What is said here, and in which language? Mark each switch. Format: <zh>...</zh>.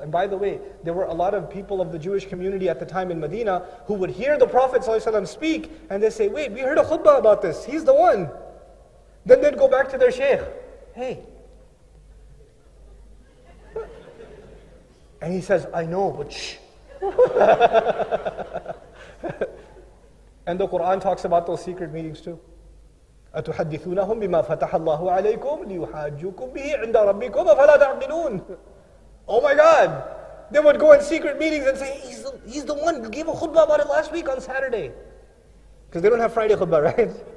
<en>And by the way, there were a lot of people of the Jewish community at the time in Medina who would hear the Prophet ﷺ speak, and they say, wait, we heard a khutbah about this. He's the one. Then they'd go back to their sheikh. Hey. And he says, I know, but shh. And the Quran talks about those secret meetings too.</en> <ar>أتحدثونهم بما فتح الله عليكم ليحاجوكم به عند ربكم أفلا تعقلون.</ar> <en>Oh my God! They would go in secret meetings and say, he's the one who gave a khutbah about it last week on Saturday. Because they don't have Friday khutbah, right?</en>